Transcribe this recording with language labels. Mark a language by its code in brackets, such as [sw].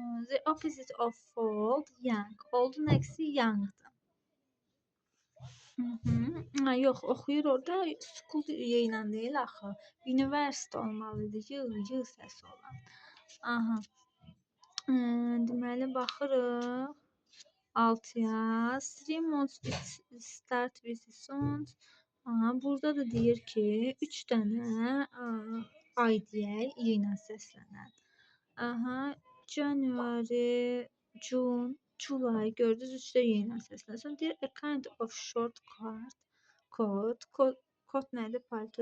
[en] The opposite of old, young. [az] Old'un əksi young'dır. Yox, oxuyur orada, school ilə deyil axı. University olmalıdır, y səsi olan. Deməli, baxırıq. 6 yaz. [en] 3 months start with the sound. [az] Aha, burada da deyir ki 3 dənə ay deyək, i ilə səslənən. Aha, January, June, July gördünüz 3 də i ilə səslənən. Deyir a kind of short coat nədir? Palto.